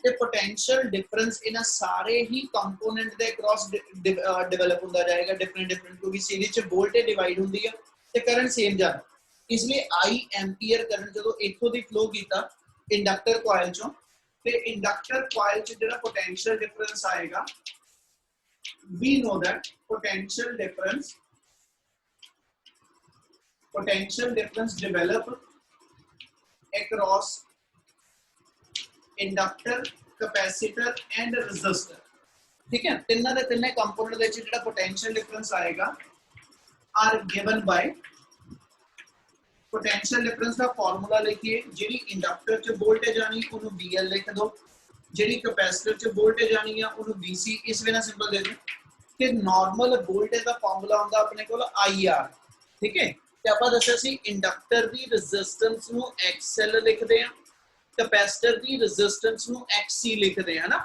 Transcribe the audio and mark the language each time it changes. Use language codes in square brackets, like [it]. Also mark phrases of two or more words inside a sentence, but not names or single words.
[pa] ਤੇ [en] potential difference [pa] ਇਹਨਾਂ ਸਾਰੇ ਹੀ ਕੰਪੋਨੈਂਟ ਦੇ ਅਕ੍ਰੋਸ ਡਿਵੈਲਪ ਹੁੰਦਾ ਜਾਏਗਾ, ਡਿਫਰੈਂਟ ਕਿਉਂਕਿ ਸੀਰੀਜ਼ ਚ [en] voltage divide [pa] ਹੁੰਦੀ ਆ ਤੇ [en] current same [pa] ਜਾਂਦਾ। ਇਸ ਲਈ I [en] ampere current [pa] ਜਦੋਂ ਇੱਥੋਂ ਦੀ ਫਲੋ ਕੀਤਾ [en] inductor coil [pa] ਚੋਂ, ਤੇ [en] inductor coil [pa] ਚ ਜਿਹੜਾ [en] potential difference [pa] ਆਏਗਾ, [en] we know that potential difference develop across inductor, capacitor and resistor, [hi] ठीक है। [pa] ਤਿੰਨਾਂ ਦੇ ਤਿੰਨੇ ਕੰਪੋਨੈਂਟ ਦੇ ਵਿੱਚ ਜਿਹੜਾ [en] potential difference [pa] ਆਏਗਾ [en] are given by potential difference [pa] ਦਾ ਫਾਰਮੂਲਾ ਲਿਖੀਏ। ਜਿਹੜੀ ਇੰਡਕਟਰ ਚ ਵੋਲਟੇਜ ਆਣੀ ਉਹਨੂੰ VL ਲਿਖ ਦੋ, ਜਿਹੜੀ ਕੈਪੈਸਿਟਰ ਚ ਵੋਲਟੇਜ ਆਣੀ ਆ ਉਹਨੂੰ VC। ਇਸ ਵੇ ਨਾਲ ਸਿੰਪਲ ਦੇ ਦਿਓ ਕਿ [en] normal voltage [pa] ਦਾ ਫਾਰਮੂਲਾ ਹੁੰਦਾ ਆਪਣੇ ਕੋਲ IR, ਠੀਕ ਹੈ। ਤੇ ਆਪਾਂ ਦੱਸਿਆ ਸੀ ਇੰਡਕਟਰ ਦੀ ਰੈਜ਼ਿਸਟੈਂਸ ਨੂੰ XL ਲਿਖਦੇ ਆ, ਕੈਪੈਸਿਟਰ ਦੀ ਰੈਜ਼ਿਸਟੈਂਸ ਨੂੰ XC ਲਿਖਦੇ ਆ ਨਾ।